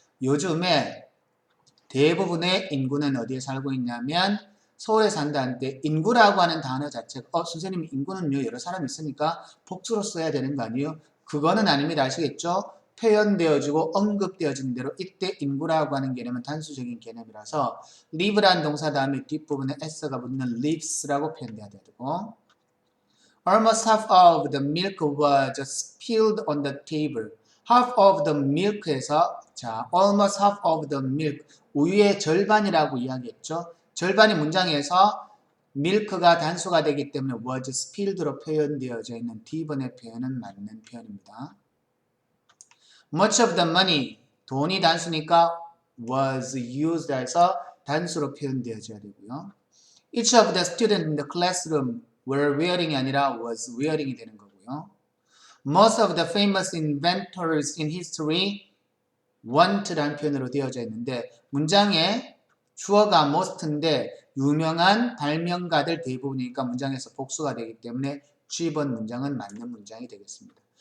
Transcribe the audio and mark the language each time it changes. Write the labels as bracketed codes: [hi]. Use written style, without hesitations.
[ko] 요즘에 대부분의 인구는 어디에 살고 있냐면 서울에 산다는 때 인구라고 하는 단어 자체가 선생님 인구는요 여러 사람이 있으니까 복수로 써야 되는 거 아니에요? 그거는 아닙니다. 아시겠죠? 표현되어지고 언급되어진 대로 이때 인구라고 하는 개념은 단수적인 개념이라서 live라는 동사 다음에 뒷부분에 s가 붙는 lives라고 표현돼야 되고 [en] Almost half of the milk was spilled on the table. Half of the milk에서 자, almost half of the milk [ko] 우유의 절반이라고 이야기했죠. 절반이 문장에서 milk가 단수가 되기 때문에 [en] was spilled [ko] 로 표현되어져 있는 D번의 표현은 맞는 표현입니다. [en] Much of the money [ko] 돈이 단수니까 [en] was used [ko] 해서 단수로 표현되어져야 되고요. [en] Each of the students in the classroom were wearing이 아니라 was wearing이 되는 거고요. Most of the famous inventors in history want [ko] 라는 표현으로 되어져 있는데 문장에 주어가 most인데 유명한 발명가들 대부분이니까 문장에서 복수가 되기 때문에 G번 문장은 맞는 문장이 되겠습니다.